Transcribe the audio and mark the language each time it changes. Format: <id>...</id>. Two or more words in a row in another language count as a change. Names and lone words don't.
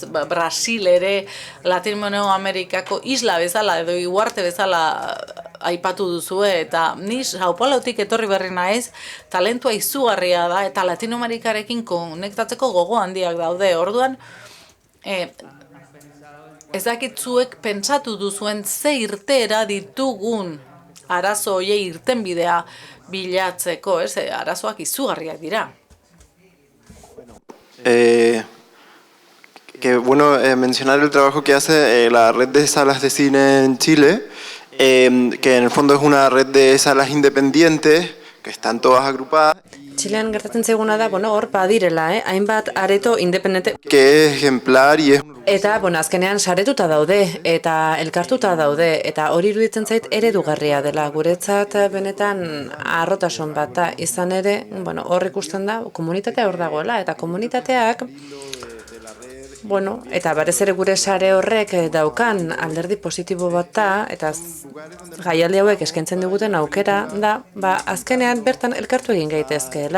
<eu>Brasil ere, Latinoamerikako isla bezala edo iguarte bezala aipatu duzue, eta ni Sao Paulotik etorri berri naiz, talentua izugarria da, eta Latinoamerikarekin konektatzeko gogo handiak daude. Orduan, ez dakit zuek pentsatu duzuen ze irteera ditugun arazo hoiei irtenbidea bilatzeko, arazoak izugarriak dira.</eu> <es>Mencionar el trabajo que hace la red de salas de cine en Chile, que en el fondo es una red de salas independientes que están todas agrupadas.</es> <eu>Txilean gertatzen zaiguna da, hor badirela, hainbat areto independente.</eu> <es>Que es ejemplar y es...</es> <eu>Eta, azkenean saretuta daude, eta elkartuta daude, eta hori iruditzen zait eredugarria dela. Guretzat benetan harrotasun bat da, izan ere, hor ikusten da, komunitatea hor dagoela, eta komunitateak, eta berez ere gure sare horrek daukan alderdi positibo bat da, eta jaialdi hauek eskaintzen diguten aukera da, azkenean bertan elkartu egin gaitezkeela.</eu>